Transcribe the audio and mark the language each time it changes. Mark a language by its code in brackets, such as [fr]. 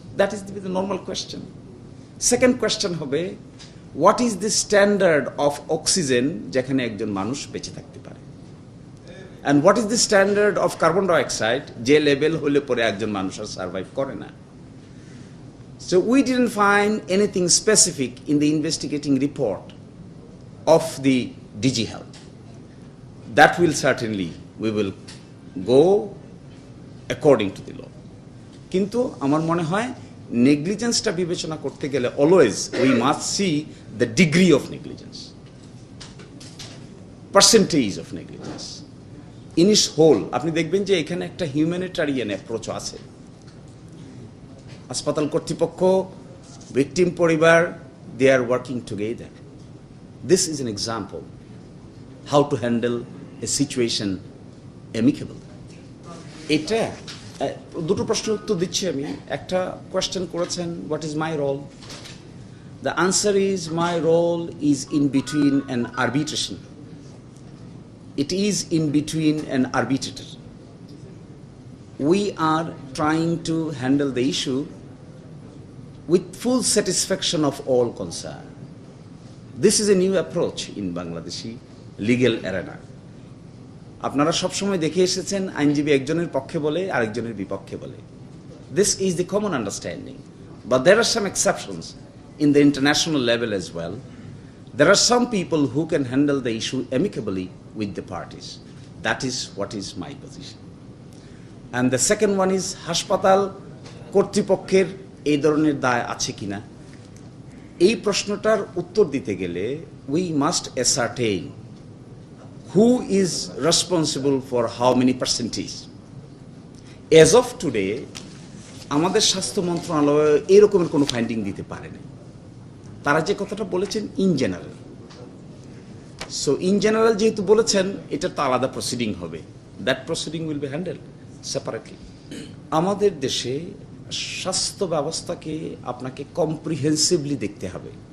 [en] That is the normal question. Second question হবে what is the standard of oxygen [bn] যেখানে একজন মানুষ বেঁচে থাকতে পারে, [en] and what is the standard of carbon die oxide [bn] যে লেভেল হলে পরে একজন মানুষ আর সার্ভাইভ করে না। [en] So we didn't find anything specific in the investigating report of the DG Health. That will certainly, we will go according to the law. [bn] কিন্তু আমার মনে হয় নেগলিজেন্সটা বিবেচনা করতে গেলে [en] Always we must see the degree of negligence, percentage of negligence in its whole. [bn] আপনি দেখবেন যে এখানে একটা হিউম্যানিটারিয়ান অ্যাপ্রোচ আছে। হাসপাতাল কর্তৃপক্ষ, ভিকটিম পরিবার, [en] They are working together. This is an example how to handle a situation amicable. [bn] এটা দুটো প্রশ্ন উত্তর দিচ্ছি আমি। একটা কোয়েশ্চেন করেছেন [en] What is my role. The answer is my role is in between an arbitration. It is in between an arbitrator. We are trying to handle the issue with full satisfaction of all concerned. This is a new approach in Bangladeshi legal arena. [bn] আপনারা সবসময় দেখে এসেছেন আইনজীবী একজনের পক্ষে বলে আরেকজনের বিপক্ষে বলে। [en] This is the common understanding. But there are some exceptions in the international level as well. There are some people who can handle the issue amicably with the parties. That is what is my position. And the second one is [bn] হাসপাতাল কর্তৃপক্ষের এই ধরনের দায় আছে কিনা। এই প্রশ্নটার উত্তর দিতে গেলে [en] we must ascertain who is responsible for how many percentage. As of today, [bn] আমাদের স্বাস্থ্য মন্ত্রণালয় এরকমের কোনো ফাইন্ডিং দিতে পারেনি। তারা যে কথাটা বলেছেন in general. [en] so in general [bn] যেহেতু বলেছেন, এটা তো আলাদা প্রসিডিং হবে। [en] That proceeding will be handle separately. [bn] আমাদের দেশে স্বাস্থ্য ব্যবস্থাকে আপনাকে কম্প্রিহেন্সিভলি দেখতে হবে।